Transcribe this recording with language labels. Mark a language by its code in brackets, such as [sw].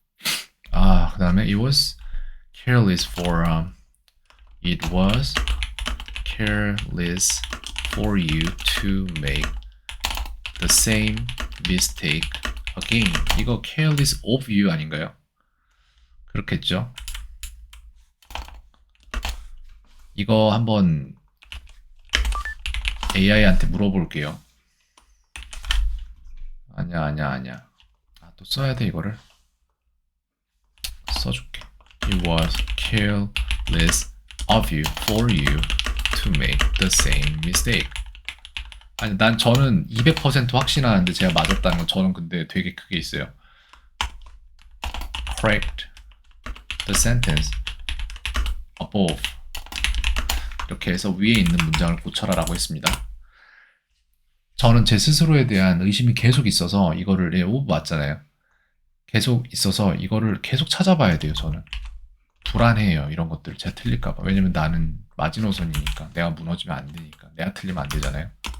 [ko] 그 다음에 [en] it was careless for you to make the same mistake again. [ko] 이거 [en] careless of you [ko] 아닌가요? 그렇겠죠? 이거 한번 AI한테 물어볼게요. 아니야. 또 써야 돼, 이거를. 써줄게. [en] It was careless of you for you to make the same mistake. [ko] 아니, 저는 200% 확신하는데 제가 맞았다는 건 저는 근데 되게 크게 있어요. [en] Correct the sentence above. [ko] 이렇게 해서 위에 있는 문장을 고쳐라 라고 했습니다. 저는 제 스스로에 대한 의심이 계속 있어서 이거를 오브 맞잖아요. 계속 있어서 이거를 계속 찾아봐야 돼요. 저는 불안해요. 이런 것들 제가 틀릴까봐. 왜냐면 나는 마지노선이니까 내가 무너지면 안 되니까 내가 틀리면 안 되잖아요.